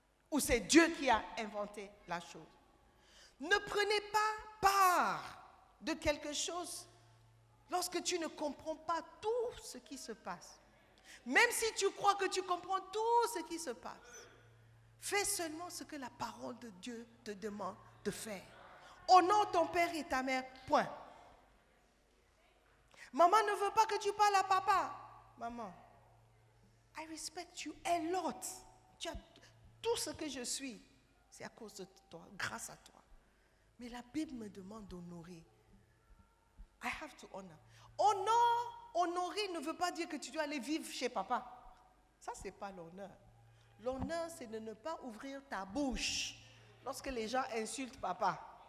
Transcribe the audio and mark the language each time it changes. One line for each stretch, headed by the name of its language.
French: Ou c'est Dieu qui a inventé la chose? Ne prenez pas part de quelque chose lorsque tu ne comprends pas tout ce qui se passe. Même si tu crois que tu comprends tout ce qui se passe, fais seulement ce que la parole de Dieu te demande de faire. Honore ton père et ta mère, point. Maman ne veut pas que tu parles à papa.
English: Maman, I respect you a lot.
French: Tout ce que je suis, c'est à cause de toi, grâce à toi. Mais la Bible me demande d'honorer.
English: I have to honor.
French: Honorer ne veut pas dire que tu dois aller vivre chez papa. Ça, ce n'est pas l'honneur. L'honneur, c'est de ne pas ouvrir ta bouche lorsque les gens insultent papa.